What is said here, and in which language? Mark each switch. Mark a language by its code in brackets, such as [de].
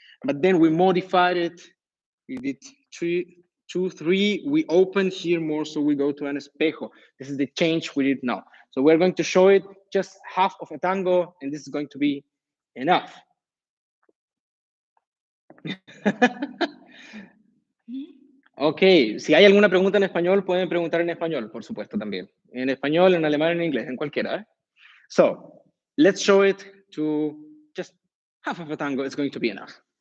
[en] But then we modified it. We did 3, 2, 3. We opened here more, so we go to an espejo. This is the change we did now. So we're going to show it just half of a tango, and this is going to be enough. [es] Ok, si hay alguna pregunta en español, pueden preguntar en español, por supuesto, también. En español, en alemán, en inglés, en cualquiera. ¿Eh? [en] So, let's show it to just half of a tango. It's going to be enough.